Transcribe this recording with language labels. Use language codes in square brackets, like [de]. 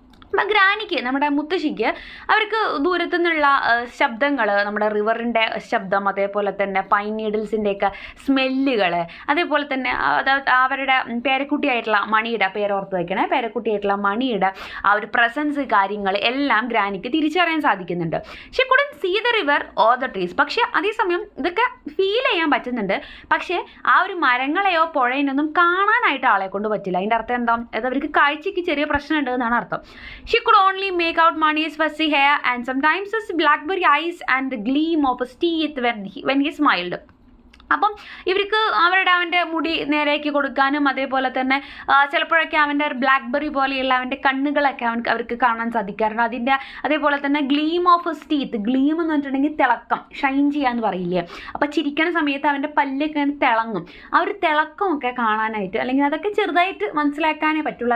[ml] അപ്പം ഗ്രാനിക്ക്, നമ്മുടെ മുത്തശ്ശിക്ക്, അവർക്ക് ദൂരത്തു നിന്നുള്ള ശബ്ദങ്ങൾ, നമ്മുടെ റിവറിൻ്റെ ശബ്ദം, അതേപോലെ തന്നെ പൈൻ നീഡിൽസിൻ്റെയൊക്കെ സ്മെല്ലുകൾ, അതേപോലെ തന്നെ അവരുടെ പേരക്കുട്ടിയായിട്ടുള്ള മണിയുടെ, പേരോർത്ത് വയ്ക്കണേ, പേരക്കുട്ടിയായിട്ടുള്ള മണിയുടെ ആ ഒരു പ്രസൻസ്, കാര്യങ്ങൾ എല്ലാം ഗ്രാനിക്ക് തിരിച്ചറിയാൻ സാധിക്കുന്നുണ്ട്. [en] She couldn't see the river or the trees. [ml] പക്ഷേ അതേസമയം ഇതൊക്കെ ഫീൽ ചെയ്യാൻ പറ്റുന്നുണ്ട്. പക്ഷേ ആ ഒരു മരങ്ങളെയോ പുഴയിനൊന്നും കാണാനായിട്ട് ആളെ കൊണ്ട് പറ്റില്ല. അതിൻ്റെ അർത്ഥം എന്താ? അത് അവർക്ക് കാഴ്ചയ്ക്ക് ചെറിയ പ്രശ്നമുണ്ട് എന്നാണ് അർത്ഥം. [en] She could only make out Mani's fussy hair and sometimes his blackberry eyes and the gleam of his teeth when he smiled. [ml] അപ്പം ഇവർക്ക് അവൻ്റെ മുടി നേരെയാക്കി കൊടുക്കാനും അതേപോലെ തന്നെ ചിലപ്പോഴൊക്കെ അവൻ്റെ ഒരു ബ്ലാക്ക്ബെറി പോലെയുള്ള അവൻ്റെ കണ്ണുകളൊക്കെ അവർക്ക് കാണാൻ സാധിക്കാറുണ്ട്. അതേപോലെ തന്നെ [en] gleam of his teeth, [ml] gleam എന്ന് പറഞ്ഞിട്ടുണ്ടെങ്കിൽ തിളക്കം, ഷൈൻ ചെയ്യാന്ന് പറയില്ലേ. അപ്പോൾ ചിരിക്കുന്ന സമയത്ത് അവൻ്റെ പല്ലൊക്കെ തിളങ്ങും. ആ ഒരു തിളക്കമൊക്കെ കാണാനായിട്ട്, അല്ലെങ്കിൽ അതൊക്കെ ചെറുതായിട്ട് മനസ്സിലാക്കാനേ പറ്റുള്ളൂ.